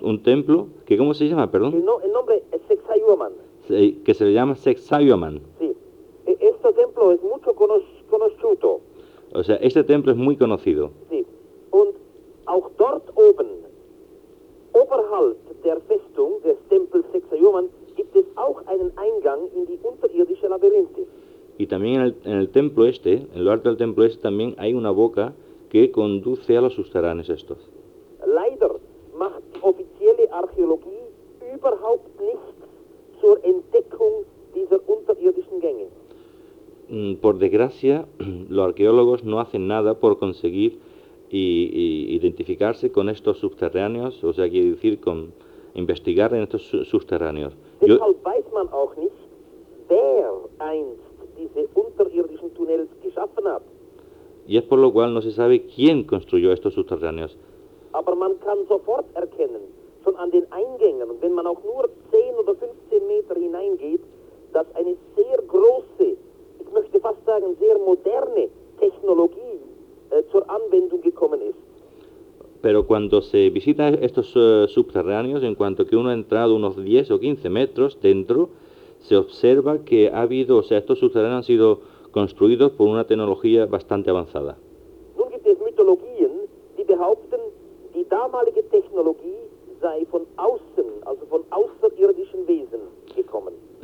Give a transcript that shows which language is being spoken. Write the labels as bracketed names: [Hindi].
[Spanish] un templo que, ¿cómo se llama? Perdón. No, el nombre es Sacsayhuaman. Sí, que se le llama Sacsayhuaman. Sí. Este templo es mucho conocido. O sea, este templo es muy conocido. Sí. [German] Und auch dort oben, oberhalb der Festung des Tempels Sacsayhuaman, gibt es auch einen Eingang in die unterirdische Labyrinthe. [Spanish] Y también en el templo este, en lo alto del templo este, también hay una boca que conduce a los subterráneos estos. [German] Leider macht die offizielle Archäologie überhaupt nichts zur Entdeckung dieser unterirdischen Gänge. [Spanish] Por desgracia, los arqueólogos no hacen nada por conseguir y identificarse con estos subterráneos, o sea, quiere decir, con investigar en estos subterráneos. [German] Deshalb weiß man auch nicht, wer einst diese unterirdischen Tunnels geschaffen hat. [Spanish] Y es por lo cual no se sabe quién construyó estos subterráneos. [German] Aber man kann sofort erkennen, schon an den Eingängen, wenn man auch nur 10 oder 15 Meter hineingeht, dass eine sehr große, ich möchte fast sagen, sehr moderne Technologie zur Anwendung gekommen ist. [Spanish] Pero cuando se visita estos subterráneos, en cuanto que uno ha entrado unos 10 o 15 metros dentro, se observa que ha habido, o sea, estos subterráneos han sido construidos por una tecnología bastante avanzada. [German] Nun gibt es Mythologien, die behaupten, die damalige Technologie sei von außen, also von außerirdischen Wesen gekommen.